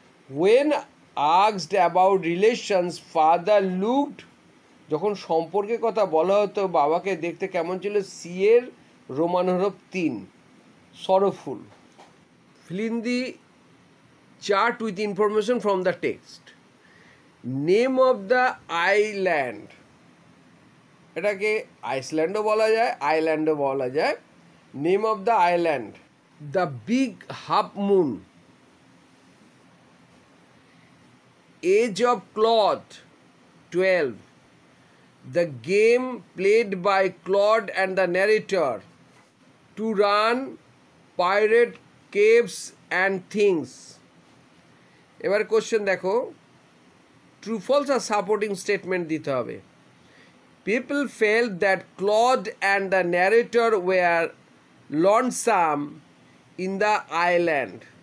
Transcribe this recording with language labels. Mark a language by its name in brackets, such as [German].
[English] when asked about relations father looked, [Bangla] যখন সম্পর্কের কথা বলা হতো বাবাকে দেখতে কেমন ছিল, সি-এর রোমান হরফ 3 [English] sorrowful. Fill in the chart with information from the text. Name of the island, [Bangla] এটাকে আইসল্যান্ডও বলা যায়, আইল্যান্ডও বলা যায়। [English] Name of the island, the big half moon. Age of Claude 12. The game played by Claude and the narrator to run, pirate caves and things. [Bangla] এবার question দেখো, true false আর supporting statement দিতে হবে। [English] People felt that Claude and the narrator were lonesome in the island.